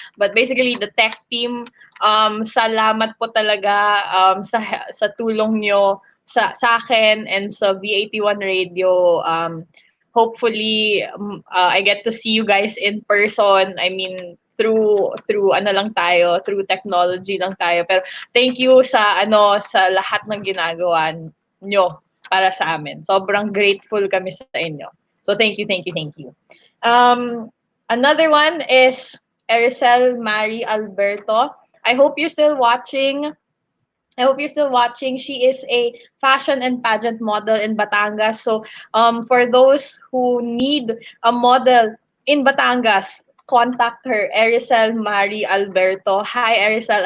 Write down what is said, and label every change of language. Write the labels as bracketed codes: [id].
[tl] But basically, the tech team, salamat po talaga sa tulong nyo sa akin and sa V81 Radio. [en] Hopefully, I get to see you guys in person. [tl] I mean, through ano lang tayo, through technology lang tayo. Pero thank you sa lahat ng ginagawa nyo para sa amin. Sobrang grateful kami sa inyo. [en] So thank you, thank you, thank you. Another one is Ericel Mari Alberto. I hope you're still watching. She is a fashion and pageant model in Batangas. So, for those who need a model in Batangas, contact her, Ericel Mari Alberto. Hi, Ericel.